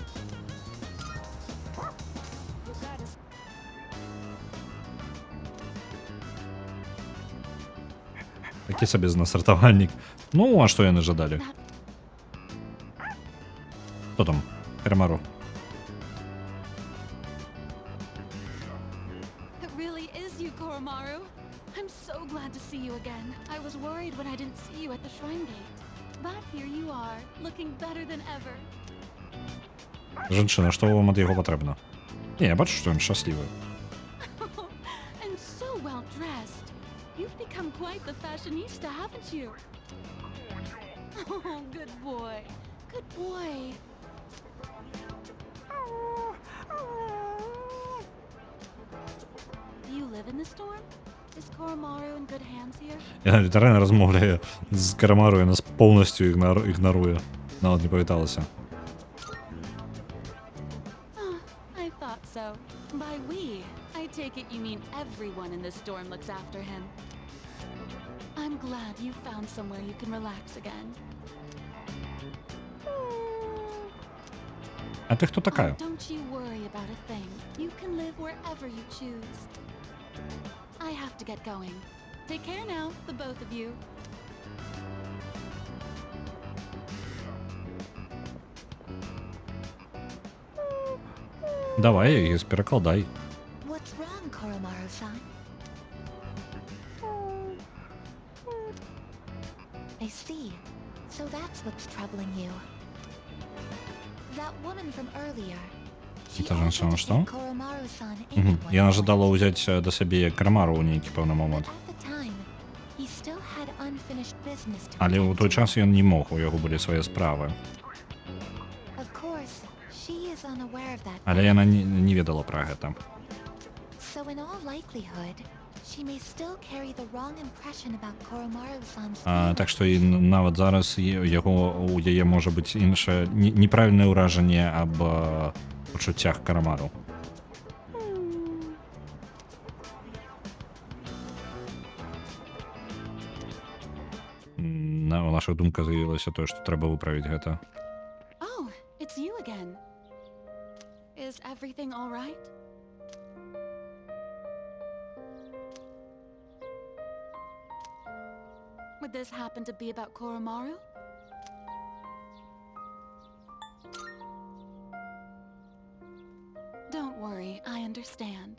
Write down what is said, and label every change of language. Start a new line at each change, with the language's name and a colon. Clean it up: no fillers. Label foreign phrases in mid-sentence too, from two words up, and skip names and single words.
Belarusian: Такі сабе з нас ратавальнік. Ну, а што яны жадалі? Хто там? Карамару.
English: It really is you, Koromaru. I'm so glad to see you again. I was worried when I didn't see you at the shrine gate. But here you are, looking better than ever.
Belarusian: Жанчына, што вам ад яго патрэбна? Не, я бачу, што ён шчаслівы.
English: And so well dressed. You've become quite the fashionista, haven't you? Oh, good boy. Good boy. Do you live in the storm? Is Koromaru in good hands here?
Belarusian: Яна літаральна размовляе з Карамару, і нас поўнасцю ігнаруе. Нават не павіталася.
English: Ah, I thought so. By we, I take it you mean everyone in this storm looks after him. I'm glad you found somewhere you can relax again.
Ukrainian: А ти хто
English: Oh,
Ukrainian: така?
English: don't you worry about a thing. You can live wherever you choose. I have to get going. Take care now, the both of you.
Ukrainian: Давай, її перекладай.
English: What's wrong, Koromaru-san? I see. So that's what's troubling you. That woman from earlier. She
Russian: Та женщина
English: offered to
Russian: что?
English: take Koromaru-san in Угу. at one
Belarusian: Яна
English: point.
Belarusian: жадала ўзяць да сябе Карамару ў нейкі пэўны
English: But
Belarusian: момант.
English: at the time, he still had unfinished business to
Belarusian: Але ў
English: attend
Belarusian: той
English: to.
Belarusian: час ён не мог, у яго былі свае справы.
English: Of course, she is unaware of that.
Belarusian: Але яна не ведала пра гэта.
English: So in all likelihood, she may still carry the wrong impression about Koromaru-san's
Belarusian: Так што і нават зараз у яе можа быць іншае неправільнае ўражанне аб пачуццях Карамару. У нашых думках з'явілася тое, што трэба выправіць гэта.
English: Oh, it's you again. Is everything all right? Would this happen to be about Koromaru? Don't worry, I understand.